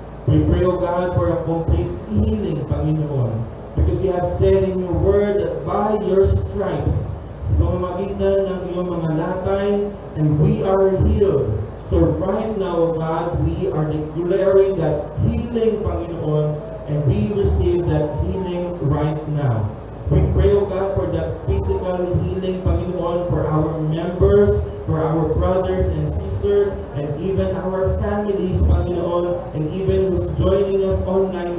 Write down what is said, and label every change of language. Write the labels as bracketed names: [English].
[English] We pray, O God, for a complete healing, Panginoon, because you have said in your word that by your stripes, sa [Filipino] sa pamamagitan ng iyong mga latay, [English] and we are healed. So right now, God, we are declaring that healing, Panginoon, and we receive that healing right now. We pray, O God, for that physical healing, Panginoon, for our members, for our brothers and sisters, and even our families, Panginoon, and even who's joining us online.